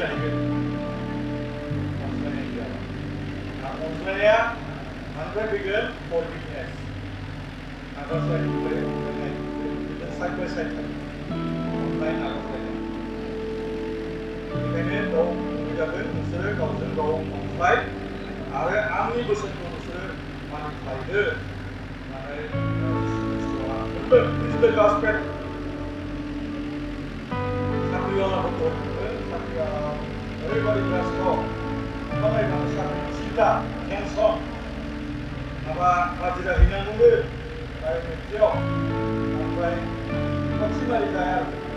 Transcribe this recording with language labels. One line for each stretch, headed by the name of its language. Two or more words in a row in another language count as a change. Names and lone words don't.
Bodo: जाहैगोन अनज्लायनाय गैयाबा अनज्लायनाया मानिफ्राय फैगोन फरगिभनेस नागारज्लायनाय
English: side by side
Bodo: अननाय नागारज्लायनाय बेनिखायनो गाव बुंजागोन नोंसोरो गावजों गाव अनज्लाय आरो आंनि बोसोनखौ नोंसोरो मानिफ्लायदो होननानै बुंदों
English: This is the gospel.
Bodo: साख्रिआवलाफोरखौ साख्रिआव ओरैबायदि बेस्थ' बिफां-लाइफां साख्रि सिदा टेनसन माबा हाजिरा हैनांगौनो नैथियाव ओमफ्राय खनसेमारि जाया आरो